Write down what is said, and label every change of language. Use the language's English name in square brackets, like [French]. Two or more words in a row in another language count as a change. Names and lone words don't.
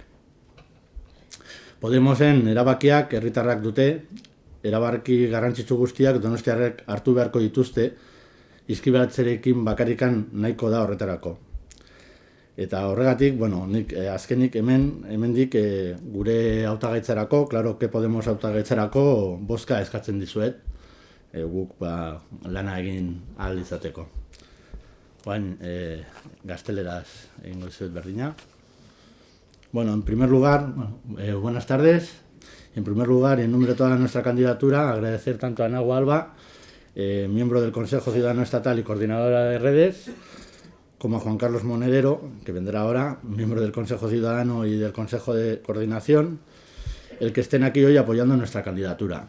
[Basque] Podemosen erabakiak herritarrak dute, erabaki garrantzitsu guztiak donostiarrek hartu beharko dituzte, izkibaratzerekin bakarrikan nahiko da horretarako. Eta horregatik, nik azkenik hemendik gure hautagaitzarako, [Spanish] claro que [Basque] Podemos hautagaitzarako bozka eskatzen dizuet, guk lana egin ahal izateko. Gazteleraz egingo dizuet berdina. [Spanish] En primer lugar, buenas tardes. En primer lugar, en nombre de toda nuestra candidatura, agradecer tanto a Ana Alba, miembro del Consejo Ciudadano Estatal y coordinadora de redes, como a Juan Carlos Monedero, que vendrá ahora, miembro del Consejo Ciudadano y del Consejo de Coordinación, el que estén aquí hoy apoyando nuestra candidatura.